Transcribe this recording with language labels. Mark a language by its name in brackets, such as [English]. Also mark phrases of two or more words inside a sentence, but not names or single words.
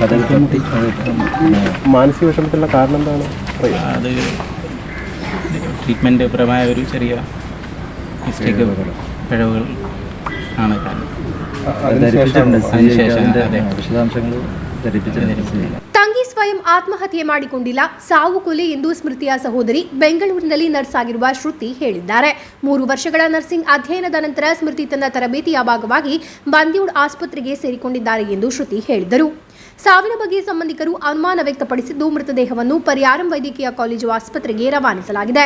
[Malayalam] മാനസിക വിഷമത്തിലുള്ള കാരണം എന്താണ്? അത് ട്രീറ്റ്മെൻറ്റ് പരമായ ഒരു ചെറിയ മിസ്റ്റേക്ക്, പിഴവുകൾ ആണ് കാരണം. വിശദാംശങ്ങൾ ധരിപ്പിച്ചില്ല. [Kannada] ತಂಗಿ ಸ್ವಯಂ ಆತ್ಮಹತ್ಯೆ ಮಾಡಿಕೊಂಡಿಲ್ಲ, ಸಾವು ಕೊಲೆ ಎಂದು ಸ್ಮೃತಿಯ ಸಹೋದರಿ ಬೆಂಗಳೂರಿನಲ್ಲಿ ನರ್ಸ್ ಆಗಿರುವ ಶ್ರುತಿ ಹೇಳಿದ್ದಾರೆ. 3 ವರ್ಷಗಳ ನರ್ಸಿಂಗ್ ಅಧ್ಯಯನದ ನಂತರ ಸ್ಮೃತಿ ತನ್ನ ತರಬೇತಿಯ ಭಾಗವಾಗಿ ಬಂದ್ಯೂರ್ ಆಸ್ಪತ್ರೆಗೆ ಸೇರಿಕೊಂಡಿದ್ದಾರೆ ಎಂದು ಶ್ರುತಿ ಹೇಳಿದರು. ಸಾವಿನ ಬಗ್ಗೆ ಸಂಬಂಧಿಕರು ಅನುಮಾನ ವ್ಯಕ್ತಪಡಿಸಿದ್ದು, ಮೃತದೇಹವನ್ನು ಪರಿಯಾರಂ ವೈದ್ಯಕೀಯ ಕಾಲೇಜು ಆಸ್ಪತ್ರೆಗೆ ರವಾನಿಸಲಾಗಿದೆ.